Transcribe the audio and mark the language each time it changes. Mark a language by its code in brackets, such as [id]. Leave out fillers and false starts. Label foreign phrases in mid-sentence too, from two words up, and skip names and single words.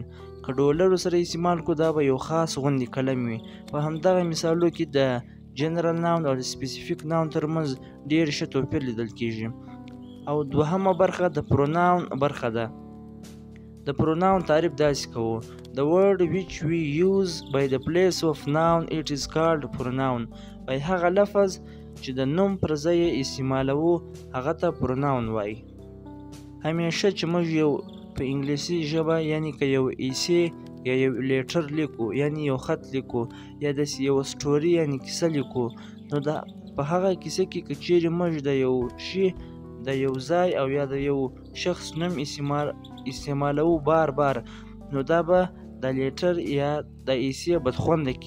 [ps] که ډولر سره استعمال کو دا به یو خاص غوندې قلم وي. په همدغه مثالو کې د [en] general noun [ps] او د [en] specific noun [ps] ترمنځ ډېر ښه توپیر لیدل کیږي. او دوهمه برخه د پروناون برخه ده. د پروناون تعریف داسې کوو: [en] The word which we use by the place of noun, it is called pronoun. [ps] وایي هغه لفظ چې د نوم پر ځای یې استعمالوو هغه ته پروناون وایي. همیشه چې موږ یو په انګلیسي ژبه یعنی که یو ایسې یا یو لیټر لیکو یعنی یو خط لیکو یا داسې یو سټوري یعنی کیسه لیکو نو په هغه کیسه کې که چیرې موږ د یو شي، د یو ځای او یا د یو شخص نوم استعمالوو بار نو دا به د لیټر یا د ایسې بدخونده کی.